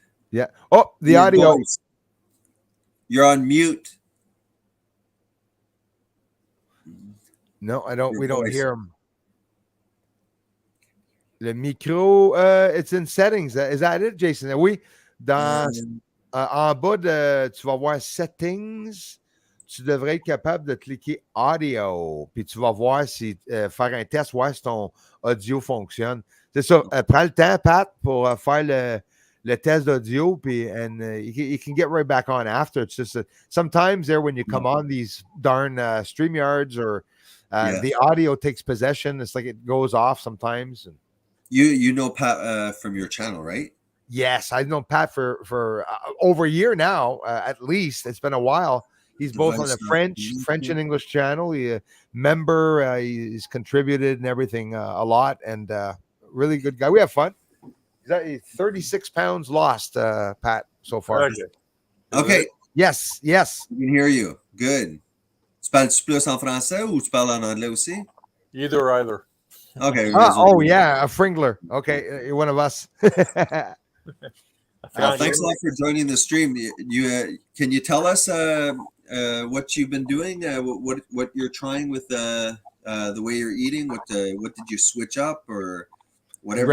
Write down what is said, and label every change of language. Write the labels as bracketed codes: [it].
[en] Yeah. Oh, the audio. Voice. You're on mute. No, I don't. We don't hear him. [fr] Le micro, [en] it's in settings. Is that it, Jason? Oui. [fr] En bas tu vas voir settings. Tu devrais être capable de cliquer audio, puis tu vas voir si faire un test, voir si ton audio fonctionne. C'est ça. Prends le temps, Pat, pour faire le test d'audio, puis [en] you can get right back on after. It's just sometimes there when you come on these darn StreamYards or the audio takes possession. It's like it goes off sometimes. You know Pat from your channel, right? Yes, I've known Pat for over a year now, at least. It's been a while. He's both on the French and English channel. He's a member. He's contributed and everything a lot, and really good guy. We have fun. He's 36 pounds lost, Pat, so far. Okay. Yes. We can hear you. Good. [fr] Tu parles plus en français ou tu parles en anglais aussi? [en] Either. Okay. Yeah, a Fringler. Okay, you're one of us. Thanks a lot for joining the stream. Can you tell us what you've been doing? What you're trying with the way you're eating? What did you switch up or whatever?